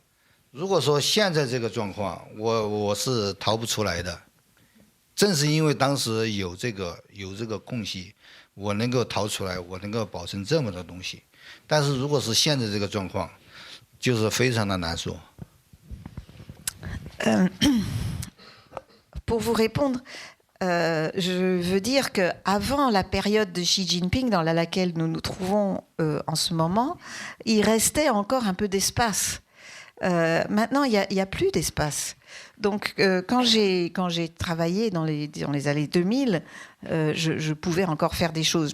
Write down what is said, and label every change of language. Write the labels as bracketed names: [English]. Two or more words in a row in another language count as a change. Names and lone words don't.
[Chinese] 如果说现在这个状况，我是逃不出来的。正是因为当时有这个空隙，我能够逃出来，我能够保存这么多东西。但是如果是现在这个状况，就是非常的难说。 [French] Pour vous répondre, je veux dire qu'avant la période de Xi Jinping dans laquelle nous nous trouvons en ce moment, il restait encore un peu d'espace. Maintenant, il n'y a plus d'espace. Donc, quand j'ai travaillé dans les années 2000, je pouvais encore faire des choses.